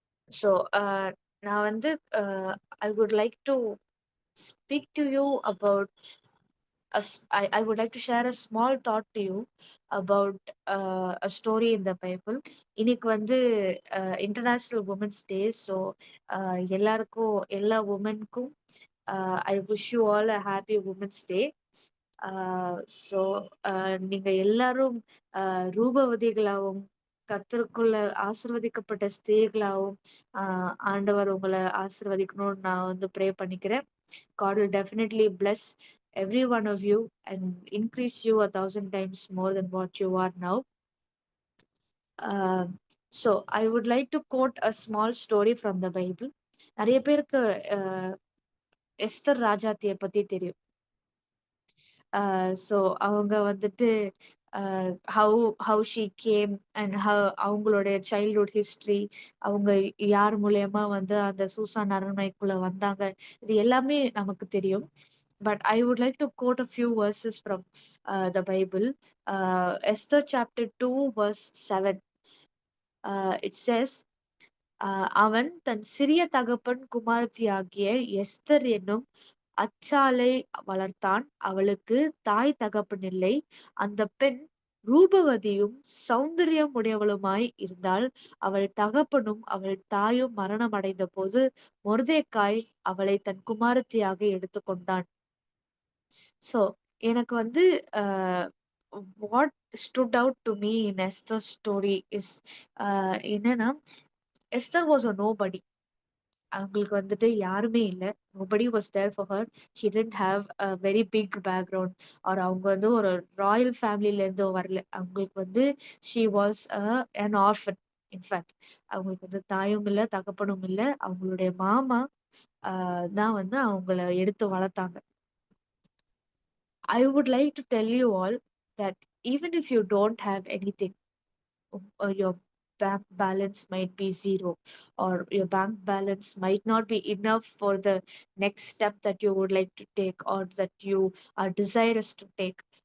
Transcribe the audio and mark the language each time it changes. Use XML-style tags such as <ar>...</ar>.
<en>so</en> <ta>நான் வந்து</ta> <en>Uh I would like to speak to you about I would like to share a small thought to you about a story in the Bible.</en> <ta>இன்னைக்கு வந்து</ta> <en>International women's day. So</en> <ta>எல்லாருக்கும் எல்லா உமனுக்கும்</ta> <en>I wish you all a happy women's day.</en> <ta>So நீங்க எல்லாரும் ரூபவதிகளாகவும் கர்த்தருக்குள்ள ஆசீர்வதிக்கப்பட்ட ஸ்திரீகளாகவும் ஆண்டவர் உங்களை ஆசீர்வதிக்கணும்னு நான் வந்து ப்ரே பண்ணிக்கிறேன்.</ta> <en>God will definitely bless every one of you and increase you 1,000 times more than what you are now. Uh, so I would like to quote a small story from the Bible.</en> <ta>நிறைய பேருக்கு Esther ராஜாத்திய பத்தி தெரியும். So அவங்க வந்துட்டு</ta> <en>how how she came and</en> <ta>அவங்களுடைய childhood history, அவங்க யார் மூலியமா வந்து அந்த சூசான் அரண்மனைக்குள்ள வந்தாங்க, இது எல்லாமே நமக்கு தெரியும்.</ta> <en>But I would like to quote a few verses from the Bible. Esther chapter 2, verse 7. It says,</en> <ta>அவன் தன் சிறிய தகப்பன் குமாரத்தியாகிய எஸ்தர் என்னும் அச்சாலை வளர்த்தான். அவளுக்கு தாய் தகப்பனில்லை. அந்த பெண் ரூபவதியும் சௌந்தரியம் உடையவளுமாய் இருந்தாள். அவள் தகப்பனும் அவள் தாயும் மரணமடைந்த போது மொர்தெக்காய் அவளை தன் குமாரத்தியாக எடுத்துக்கொண்டான்.</ta> <en>so</en> <ta>எனக்கு வந்து</ta> <en>what stood out to me in Esther story is</en> <ta>என்னன்னா,</ta> <en>Esther was a nobody.</en> <ta>அவங்களுக்கு வந்துட்டு யாருமே இல்ல.</ta> <en>Nobody was there for her. She didn't have a very big background.</en> <ta>R அவங்க வந்து ஒரு ராயல் ஃபேமிலில இருந்து வரல. அவங்களுக்கு வந்து</ta> <en>She was an orphan.</en> <ta>In fact அவங்களுக்கு வந்து தாயும் இல்ல, தகப்பனும் இல்ல. அவங்களுடைய மாமா தான் வந்து அவங்கள எடுத்து வளர்த்தாங்க.</ta> <en>I would like to tell you all that even if you don't have anything, your bank balance might be zero, or your bank balance might not be enough for the next step that you would like to take or that you are desirous to take.</en>